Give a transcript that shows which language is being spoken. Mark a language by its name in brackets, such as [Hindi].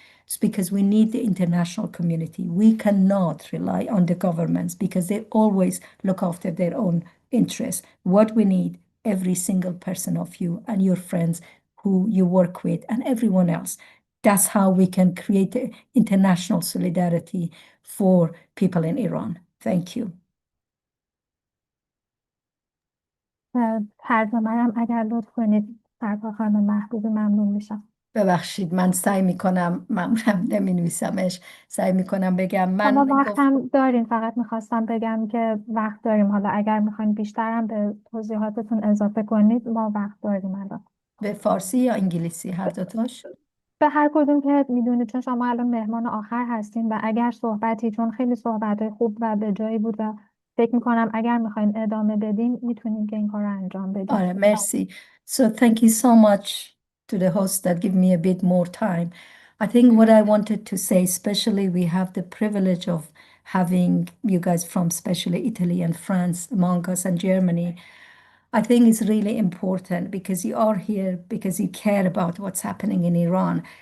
[English] It's because we need the international community. We cannot rely on the governments because they always look after their own interests. What we need, every single person of you and your friends who you work with and everyone else. That's how we can create international solidarity for people in Iran. Thank you. [Persian] ترجمه هم اگر لطف کنید سرکار خانم محبوب ممنون میشم. ببخشید من سعی میکنم، معمولا نمی نویسمش، سعی میکنم بگم من شما وقت هم دارین، فقط میخواستم بگم که وقت داریم. حالا اگر میخواین بیشتر هم به توضیحاتتون اضافه کنید ما وقت داریم الان. به فارسی یا انگلیسی هر دوتاش؟ به هر کدوم که میدونید، چون شما الان مهمان آخر هستین و اگر صحبتی، چون خیلی صحبت خوب و به جایی بود و فکر میکنم اگر میخواین ادامه بدین میتونین که این کار رو انجام بدین. آره مرسی. [English] So thank you so much to the host that give me a bit more time. I think what I wanted to say, especially we have the privilege of having you guys from especially Italy and France among us and Germany. I think it's really important because you are here because you care about what's happening in Iran.